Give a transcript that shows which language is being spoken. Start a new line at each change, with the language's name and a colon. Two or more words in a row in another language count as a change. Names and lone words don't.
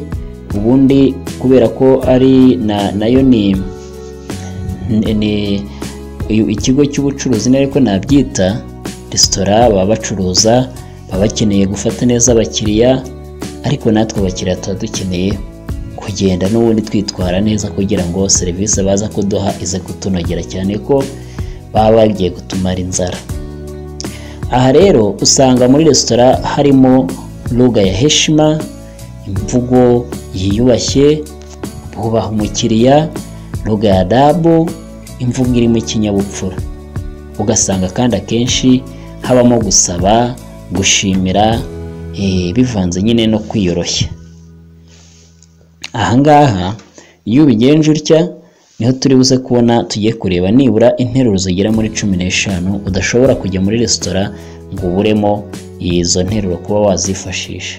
Kinyarwanda: Ubundi kubera ko ari nayo ni ikigo cy'ubucuruzi ariko nabyita restaurant, baba bacuruza, baba bakeneye gufata neza abakiriya, ariko natwe abakiriya tuba dukeneye kugenda n'ubundi twitwara neza kugira ngo serivisi baza kuduha ize kutunogera, cyane ko baba bagiye gutumara inzara. Aha rero usanga muri restaurant harimo
Swahili: lugha ya heshima,
Kinyarwanda: imvugo yiyubashye, bubaha umukiriya,
Swahili: lugha ya adabu,
Kinyarwanda: imvugo iri mu kinyabupfura. Ugasanga kandi akenshi habamo gusaba, gushimira, bivanze nyine no kwiyoroshya. Ahangaha iyo ubigenje utya niho turi buze kubona tugiye kureba nibura interuro zigera muri 15 udashobora kujya muri restaurant ngo uburemo izo nteruro kuba wazifashisha.